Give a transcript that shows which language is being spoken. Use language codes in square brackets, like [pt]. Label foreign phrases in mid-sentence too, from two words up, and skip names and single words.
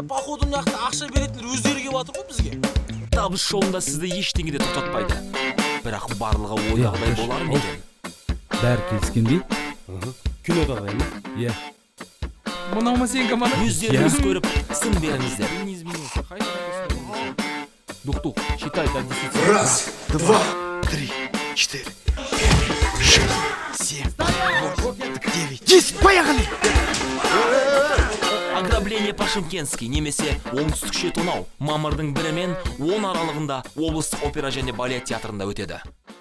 [kk] Походу мынақта ақша беретіндер өздері келіп жатыр ғой бізге. Табыс жолында сізді ештеңе де тоқтатпайды. Бірақ барлығы ойдағыдай болар ма екен? Бәрі келіскендей? Кинодағыдай ма? Иә. Мынау ма сен команда? Өздеріңіз көріп, сын беріңіздер. [ru] Дух, считай до 10. Раз, два, три, четыре, пять, шесть, 7, 8, 9, 10, поехали! Ограбление по-шымкентски [kk] немесе оңтүстікше тонау мамырдың 1 мен 10 аралығында облыстық опера және балет театрында өтеді.